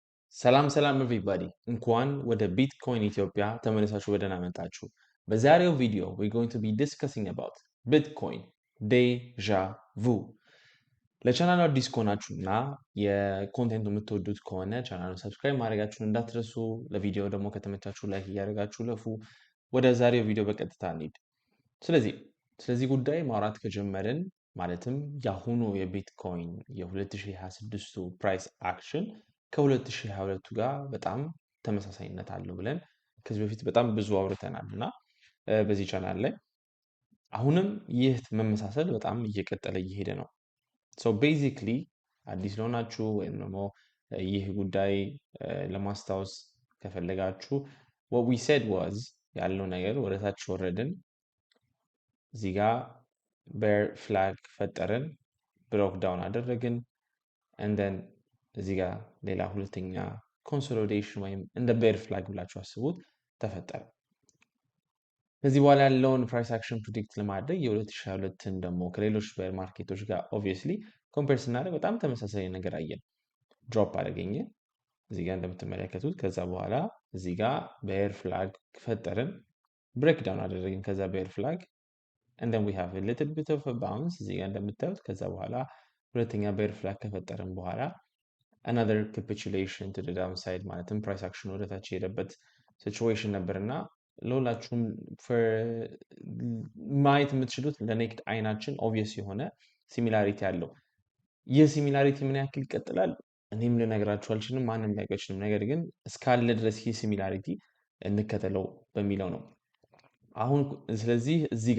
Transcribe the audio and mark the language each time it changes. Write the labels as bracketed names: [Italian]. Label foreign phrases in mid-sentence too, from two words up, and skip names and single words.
[Amharic] ሰላም everybody እንኳን ወደ ቢትኮይን ኢትዮጵያ ተመልሳችሁ በደህና መጣችሁ። በዛሬው ቪዲዮ [English] we're going to be discussing about [Amharic] Bitcoin Deja Vu። ለቻናሉ አዲስ ከሆናችሁና የኮንቴንቱ የምትወዱት ከሆነ ቻናሉን ሰብስክራይብ ማድረጋችሁን እንዳትረሱ። ለቪዲዮ ደግሞ ከተመቻችሁ ላይክ እያደረጋችሁ ለፉ። ወደ ዛሬው ቪዲዮ በቀጥታ እንሂድ። ስለዚህ ጉዳይ ማውራት ከጀመርን ማለትም የአሁኑ የቢትኮይን የ2026ቱ [English] price action [Amharic] ከ2022 ጋር በጣም ተመሳሳይነት አለው ብለን ከዚህ በፊት በጣም ብዙ አውርተናል እና በዚህ ቻናል ላይ አሁንም ይህ መመሳሰል በጣም እየቀጠለ እየሄደ ነው። [English] so basically [Amharic] አዲስ ለሆናችሁ ወይም ደግሞ ይህ ጉዳይ ለማስታወስ ከፈለጋችሁ [English] what we said was [Amharic] ያለው ነገር ወደ ታች ወረድን፣ እዚህ ጋር [English] bear flag [Amharic] ፈጠርን፣ [English] block down [Amharic] አደረግን [English] and then [Amharic] እዚህ ጋር ሌላ ሁለተኛ ኮንሶሊዴሽን ወይም እንደ [English] bear flag [Amharic] ብላችሁ አስቡት ተፈጠረ። ከዚህ በኋላ ያለውን [English] price action [Amharic] ፕሪዲክት ለማድረግ የ2022ን ደግሞ ከሌሎች ቤር ማርኬቶች ጋር [English] obviously compare [Amharic] ስናደርግ በጣም ተመሳሳይ ነገር አየን። ድሮፕ አደረገኝ እዚህ ጋር እንደምትመለከቱት። ከዛ በኋላ እዚህ ጋር [English] bear flag [Amharic] ፈጠርን፣ [English] break down [Amharic] አደረግን ከዛ [English] bear flag and then we have a little bit of a bounce [Amharic] እዚህ ጋር እንደምታዩት። ከዛ በኋላ ሁለተኛ [English] bear flag [Amharic] ከፈጠርን በኋላ [English] another capitulation to the downside [Amharic] ማለትም [English] price action [Amharic] ወደ ታች የሄደበት ሲቹዌሽን ነበርና ለሁላችሁም ማየት የምትችሉት ለኔክድ አይናችን ኦብቪየስ የሆነ ሲሚላሪቲ አለው። ይህ ሲሚላሪቲ ምን ያክል ይቀጥላል እኔም ልነግራችሁ አልችልም፣ ማንም ሊያውቅ አይችልም። ነገር ግን እስካለ ድረስ ይህ ሲሚላሪቲ እንከተለው በሚለው ነው። አሁን ስለዚህ እዚህ